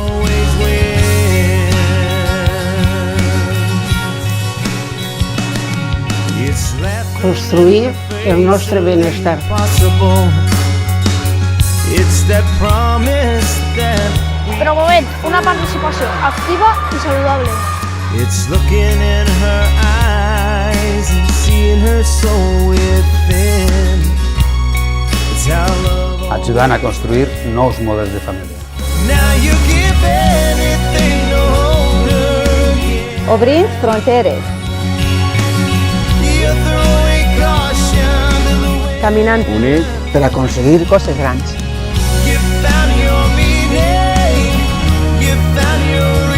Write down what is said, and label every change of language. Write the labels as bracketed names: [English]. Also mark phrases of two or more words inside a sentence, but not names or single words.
[Catalan] Construir el nostre benestar. Promovent una participació activa i saludable. [English] It's looking in her eyes and seeing her soul within. It's how love [Catalan] Ajudant a construir nous models de família. [English] now you give anything to hold her again. [Catalan] Obrir fronteres. [English] You're throwing caution to the wind. [Catalan] Caminant Units per aconseguir coses grans. [English] You found your meaning. You found your